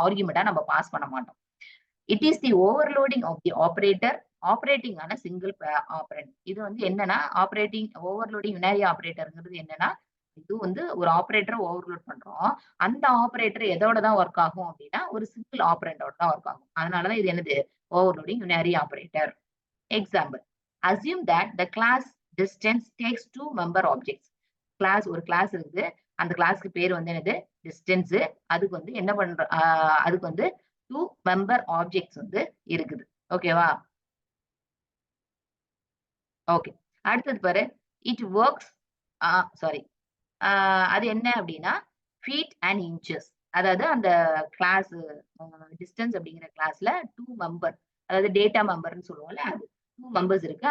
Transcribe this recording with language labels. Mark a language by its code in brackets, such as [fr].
[ta] ஆர்குமென்ட்டா நம்ம பாஸ் பண்ண மாட்டோம். [en] It is the overloading of the operator operating ஆன single operand. [ta] இது வந்து என்னன்னா, ஓவர்லோடிங் யுனாரி ஆப்பரேட்டர்ங்கிறது என்னன்னா, இது வந்து ஒரு ஆப்பரேட்டர ஓவர்லோட் பண்றோம். அந்த ஆப்பரேட்டர் எதோட தான் ஒர்க் ஆகும் அப்படின்னா, ஒரு சிங்கிள் ஆப்பரண்டோட தான் ஒர்க் ஆகும். அதனால தான் இது என்னது? Overloading யுனாரி operator. Example. [en] Assume that the class distance takes 2 member objects. [ta] ஒரு கிளாஸ் இருக்குது. அந்த கிளாஸ்க்கு பேர் வந்து என்னது? டிஸ்டன்ஸ். அதுக்கு வந்து என்ன அதுக்கு வந்து 2 மெம்பர் ஆப்ஜெக்ட்ஸ் வந்து இருக்குது. ஓகேவா? ஓகே. அடுத்தது பாரு. [en] It works [ta] sorry. அது என்ன அப்படின்னா, ஃபீட் அண்ட் இன்ச்சஸ். அதாவது அந்த கிளாஸ் டிஸ்டன்ஸ் அப்படிங்கிற கிளாஸ்ல 2 மெம்பர், அதாவது டேட்டா மெம்பர்ன்னு சொல்லுவோம்ல அது. 2 மெம்பர்ஸ் இருக்கு.